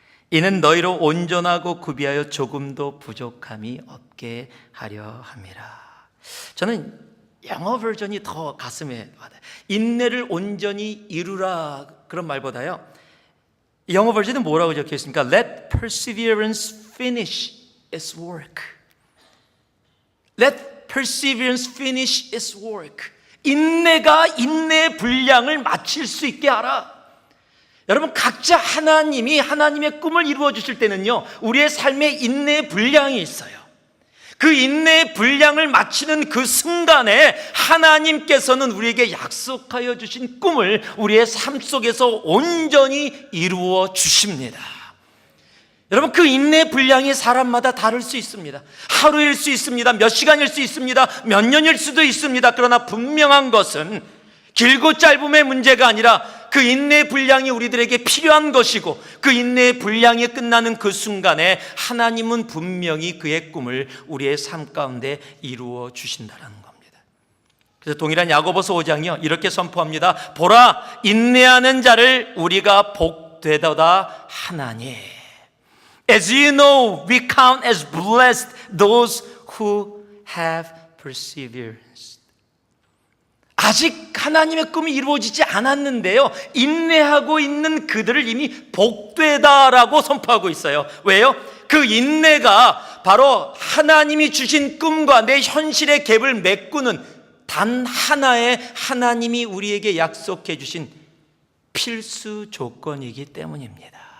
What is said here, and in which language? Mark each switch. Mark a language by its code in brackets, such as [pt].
[ko] 이는 너희로 온전하고 구비하여 조금도 부족함이 없게 하려 함이라. 저는 영어 버전이 더 가슴에 와닿아요. 인내를 온전히 이루라 그런 말보다요, 영어 버전은 뭐라고 적혀 있습니까? [en] Let perseverance finish its work. Let perseverance finish its work. [ko] 인내가 인내의 분량을 마칠 수 있게 하라. 여러분, 각자 하나님이 하나님의 꿈을 이루어 주실 때는요, 우리의 삶에 인내의 분량이 있어요. 그 인내의 분량을 마치는 그 순간에 하나님께서는 우리에게 약속하여 주신 꿈을 우리의 삶 속에서 온전히 이루어 주십니다. 여러분, 그 인내의 분량이 사람마다 다를 수 있습니다. 하루일 수 있습니다. 몇 시간일 수 있습니다. 몇 년일 수도 있습니다. 그러나 분명한 것은 길고 짧음의 문제가 아니라 그 인내의 분량이 우리들에게 필요한 것이고, 그 인내의 분량이 끝나는 그 순간에 하나님은 분명히 그의 꿈을 우리의 삶 가운데 이루어 주신다는 겁니다. 그래서 동일한 야고보서 5장이요 이렇게 선포합니다. 보라, 인내하는 자를 우리가 복되도다 하나니. [en] As you know, we count as blessed those who have perseverance. [ko] 아직 하나님의 꿈이 이루어지지 않았는데요, 인내하고 있는 그들을 이미 복되다라고 선포하고 있어요. 왜요? 그 인내가 바로 하나님이 주신 꿈과 내 현실의 갭을 메꾸는 단 하나의 하나님이 우리에게 약속해 주신 필수 조건이기 때문입니다.